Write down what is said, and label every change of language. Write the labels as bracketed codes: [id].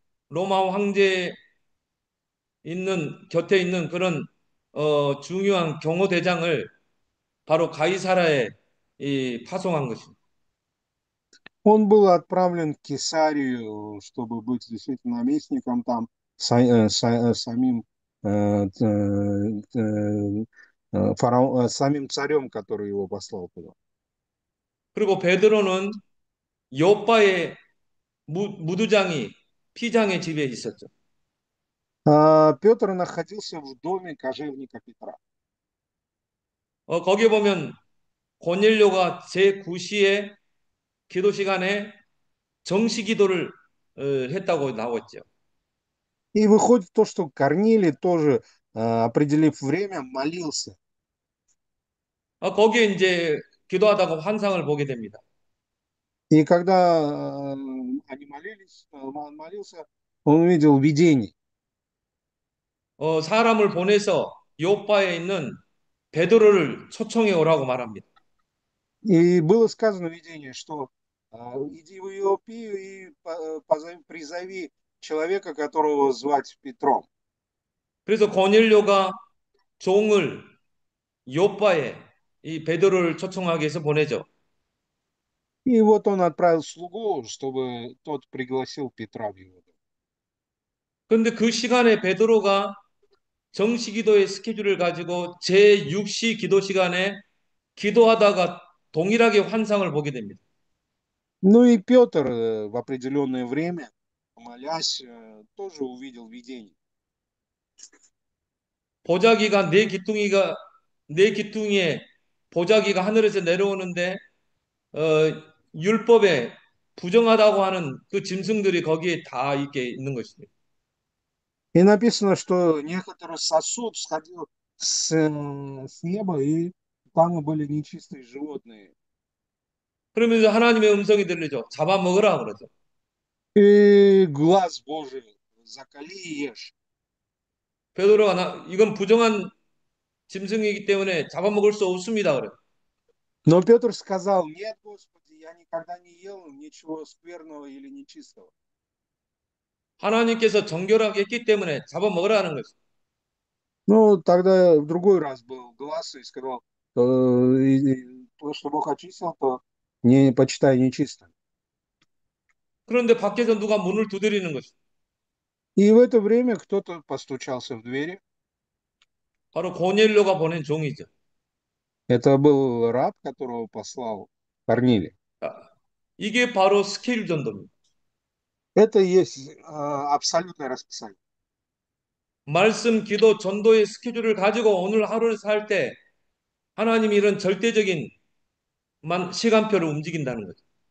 [ko] 로마 황제 곁에 있는 그런 중요한 경호대장을 바로 가이사라에 파송한 것입니다. [ru] Он был отправлен к Кесарию, чтобы быть действительно наместником там, самим, самим царем, который его послал туда. [ko] 그리고 베드로는 요빠의 무두장이 피장의 집에 있었죠. [ru] Петр находился в доме кожевника Петра. [ko] 거기에 보면 고넬료가 제9시에 기도 시간에 정시 기도를 했다고 나왔죠. [ru] И выходит то, что Корнилий тоже, определив время, молился. [ko] 거기에 이제 기도하다가 환상을 보게 됩니다. [ru] И когда они молились, он молился, он увидел видение. [ko] 사람을 보내서 요빠에 있는 베드로를 초청해 오라고 말합니다. [ru] И было сказано видение, что иди в Иопию и призови человека, которого звать Петром. [ko] 그래서 고넬료가 종을 요빠에 이 베드로를 초청하기 위해서 보내죠. [ru] И вот он отправил слугу, чтобы тот пригласил Петра в его дом. [ko] 그런데 그 시간에 베드로가 정시 기도의 스케줄을 가지고 제6시 기도 시간에 기도하다가 동일하게 환상을 보게 됩니다. [ru] Ну и Петр в определенное время, молясь, тоже увидел видение. [ko] 보자기가 네 기퉁이에 보자기가 하늘에서 내려오는데 율법에 부정하다고 하는 그 짐승들이 거기에 다 있게 있는 것입니다. [ru] И написано, что некоторый сосуд сходил с неба, и там были нечистые животные. [ko] 그러면서 하나님의 음성이 들리죠. 잡아먹으라 그러죠. [ru] И глаз Божий, закали и ешь. [ko] 베드로가 이건 부정한 짐승이기 때문에 잡아먹을 수 없습니다. 그래. [ru] Но Петр сказал: нет, Господи, я никогда не ел ничего скверного или нечистого. [ko] 하나님께서 정결하게 했기 때문에 잡아먹으라는 거죠. [ru] Ну, тогда в другой раз был глаз и сказал, то, что Бог очистил, то не почитай нечисто. [ko] 그런데 밖에서 누가 문을 두드리는 거죠. [ru] И в это время кто-то постучался в двери. [ko] 바로 고넬료가 보낸 종이죠. [ru] Это был раб, которого послал Корнилий. [ko] 자, 이게 바로 스케일 전도입니다. [ru] Это и есть абсолютное расписание. [ko] 말씀, 기도, 전도의 스케줄을 가지고 오늘 하루를 살 때 하나님이 이런 절대적인 시간표를 움직인다는 거죠.